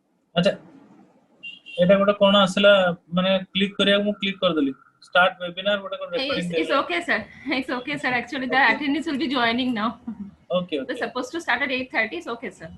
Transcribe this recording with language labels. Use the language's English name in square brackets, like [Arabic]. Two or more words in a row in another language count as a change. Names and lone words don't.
[Odia] ଅଚ୍ଛା ଏଟା ଗୋଟେ କଣ ଆସିଲା ମାନେ କ୍ଲିକ କରିବା ମୁଁ କ୍ଲିକ କରି ଦେଲି [English] start webinar [Odia] ଗୋଟେ କଣ ରେକର୍ଡିଂ [English] It's okay, sir. It's okay, sir. Actually, the Okay. attendees will be joining now. Okay, They're okay. supposed to start at 8:30. It's okay, sir.